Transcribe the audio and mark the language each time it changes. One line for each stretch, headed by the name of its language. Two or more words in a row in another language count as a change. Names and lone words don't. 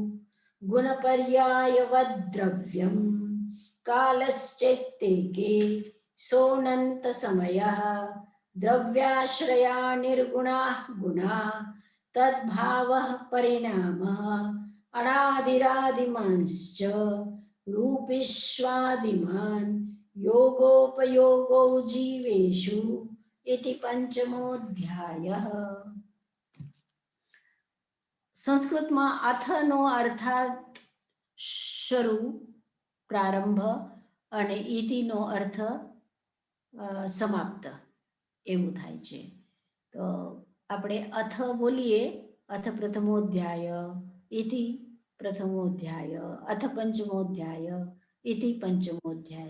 Sanskrit: गुणपर्यायवद्द्रव्यं कालश्चैत्येके सोऽनन्तसमयः द्रव्याश्रया निर्गुणाः गुणाः तद्भावः परिणामः अनादिरादिमांश्च रूपिष्वादिमान् योगोपयोगो जीवेषु इति पंचमोऽध्यायः।
Gujarati: સંસ્કૃતમાં અથનો અર્થાત શરૂ પ્રારંભ અને ઇતિનો અર્થ સમાપ્ત એવું થાય છે. તો આપણે અથ બોલીએ
Sanskrit: अथ प्रथमोध्याय, इति प्रथमोध्याय, अथ पंचमोध्याय, इति पंचमोध्याय.